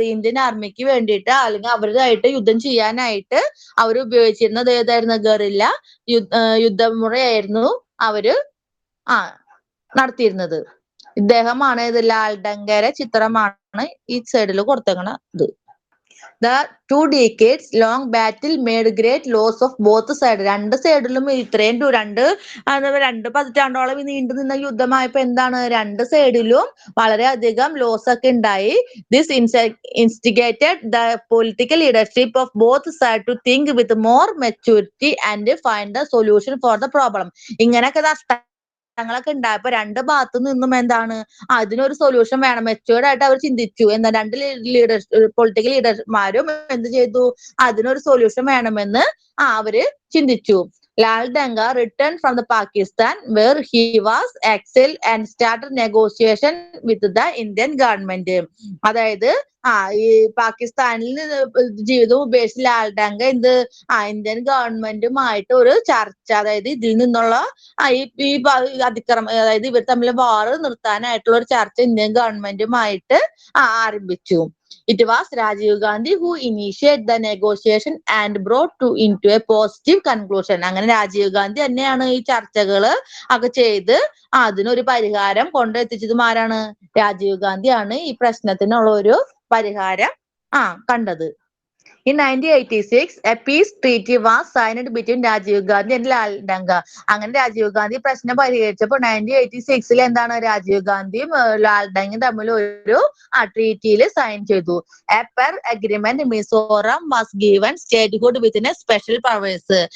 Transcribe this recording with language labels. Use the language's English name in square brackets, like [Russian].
[Malayalam] Indian ആർമിക്ക് വേണ്ടിയിട്ട് അല്ലെങ്കിൽ അവരുമായിട്ട് യുദ്ധം ചെയ്യാനായിട്ട് അവർ ഉപയോഗിച്ചിരുന്നത് ഏതായിരുന്നു? ഗറില്ല യുദ്ധമുറയായിരുന്നു അവര് നടത്തിയിരുന്നത്. ഇദ്ദേഹമാണ് ലാൽ ഡങ്കയുടെ ചിത്രമാണ് ഈ സൈഡിൽ കൊടുത്തേക്കണത്. [English] The 2 decades long battle made great loss of both sides. [Malayalam] രണ്ട് സൈഡിലും ഇത്രയും രണ്ട് പതിറ്റാണ്ടോളം നീണ്ടു നിന്ന യുദ്ധമായപ്പോ എന്താണ് രണ്ട് സൈഡിലും വളരെയധികം ലോസ് ഒക്കെ ഉണ്ടായി. [English] This instigated the political leadership of both sides to think with more maturity and find a solution for the problem. [Malayalam] ഇങ്ങനെയൊക്കെ ങ്ങളൊക്കെ ഉണ്ടായപ്പോ രണ്ട് ഭാഗത്തു നിന്നും എന്താണ് അതിനൊരു സൊല്യൂഷൻ വേണം. മെച്ചുവേർഡ് ആയിട്ട് അവർ ചിന്തിച്ചു. എന്താ രണ്ട് പൊളിറ്റിക്കൽ ലീഡർമാരും എന്ത് ചെയ്തു? അതിനൊരു സൊല്യൂഷൻ വേണമെന്ന് അവര് ചിന്തിച്ചു. [English] Lal Danga returned from the Pakistan where he was exiled and started negotiation with the Indian government. [Malayalam] അതായത് ഈ പാകിസ്ഥാനിൽ ജീവിതം ഉപേക്ഷിച്ച് ലാൽ ഡങ്ക ഇന്ത്യൻ ഗവൺമെന്റുമായിട്ട് ഒരു ചർച്ച, അതായത് ഇതിൽ നിന്നുള്ള ഈ അതിക്രമം, അതായത് ഇവർ തമ്മിൽ വാറ് നിർത്താനായിട്ടുള്ള ഒരു ചർച്ച ഇന്ത്യൻ ഗവൺമെന്റുമായിട്ട് ആരംഭിച്ചു. [English] It was Rajiv Gandhi who initiated the negotiation and brought into a positive conclusion. [Malayalam] അങ്ങനെ രാജീവ് ഗാന്ധി തന്നെയാണ് ഈ ചർച്ചകള് ഒക്കെ ചെയ്ത് അതിനൊരു പരിഹാരം കൊണ്ടെത്തിച്ചതും ആരാണ്? രാജീവ് ഗാന്ധിയാണ് ഈ പ്രശ്നത്തിനുള്ള ഒരു പരിഹാരം കണ്ടത്. [English] In 1986, a peace treaty was signed between Rajiv Gandhi and Lal Danga. [Malayalam] അങ്ങനെ രാജീവ് ഗാന്ധി പ്രശ്നം പരിഹരിച്ചപ്പോൾ 1986 എന്താണ് രാജീവ് ഗാന്ധിയും ലാൽ ഡങ്ങയും തമ്മിൽ ഒരു ട്രീറ്റിയിൽ സൈൻ ചെയ്തു. [English] A per agreement, Mizoram was given statehood within a special powers.